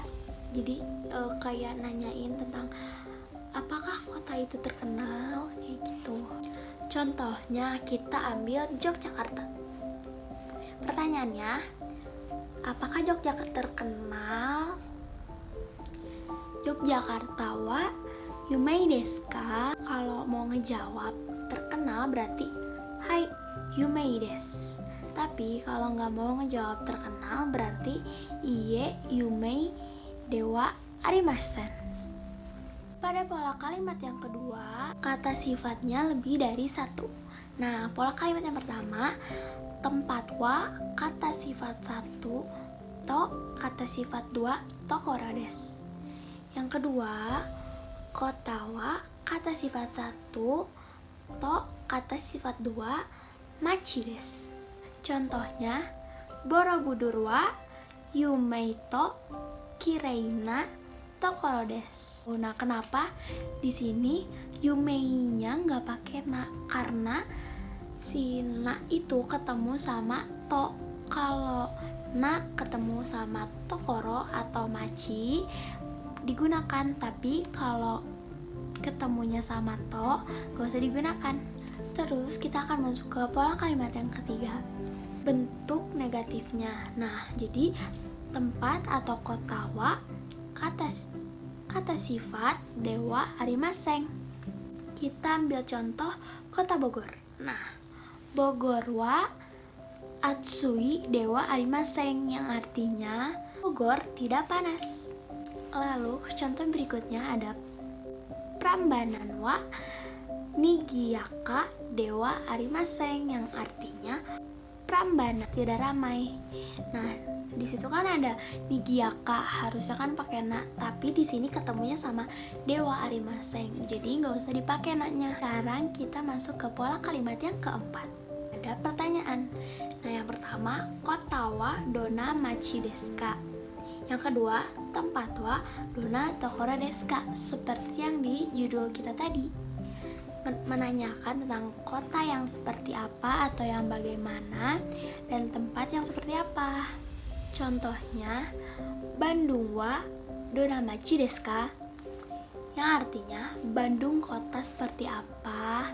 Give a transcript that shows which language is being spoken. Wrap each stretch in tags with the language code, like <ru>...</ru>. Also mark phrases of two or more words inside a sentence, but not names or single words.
<id>Jadi kayak nanyain tentang apakah kota itu terkenal, kayak gitu. Contohnya kita ambil Yogyakarta. Pertanyaannya, apakah Yogyakarta terkenal?</id> <ja>Yogyakarta wa yumei desu ka?</ja> <id>Kalau mau ngejawab terkenal berarti</id> <ja>はい有名です.</ja> <id>Tapi kalau nggak mau ngejawab terkenal berarti</id> <ja>いいえ有名ではありません.</ja> <id>Pada pola kalimat yang kedua, kata sifatnya lebih dari satu. Nah, pola kalimat yang pertama, tempat wa kata sifat 1 to kata sifat 2</id> <ja>ところです.</ja> <id>Yang kedua, kota wa kata sifat 1 to kata sifat 2</id> <ja>町です. Contohnya, Borobudurは有名ときれいなところです.</ja> <id>Nah, kenapa di sini yumei-nya nggak pakai na? Karena si na itu ketemu sama to. Kalau na ketemu sama tokoro atau machi digunakan, tapi kalau ketemunya sama to gak usah digunakan. Terus kita akan masuk ke pola kalimat yang ketiga, bentuk negatifnya. Nah, jadi tempat atau kota wa kata sifat</id> <ja>ではありません.</ja> <id>Kita ambil contoh kota Bogor.</id> <ja>Nah, Bogorは暑いではありません,</ja> <id>yang artinya Bogor tidak panas. Lalu contoh berikutnya ada</id> <ja>Prambananは賑やかではありません,</ja> <id>yang artinya Prambanan tidak ramai. Nah, di situ kan ada nigiyaka, harusnya kan pakai na, tapi di sini ketemunya sama</id> <ja>ではありません,</ja> <id>jadi nggak usah dipakai na-nya. Sekarang kita masuk ke pola kalimat yang keempat. Ada pertanyaan. Nah, yang pertama, kota</id> <ja>はどんな町ですか?</ja> <id>Yang kedua, tempat</id> <ja>はどんなところですか?</ja> <id>Seperti yang di judul kita tadi. menanyakan tentang kota yang seperti apa atau yang bagaimana dan tempat yang seperti apa.</id> <ja>Contohnya, Bandungはどんな町ですか?</ja> <id>Yang artinya, Bandung kota seperti apa?</id>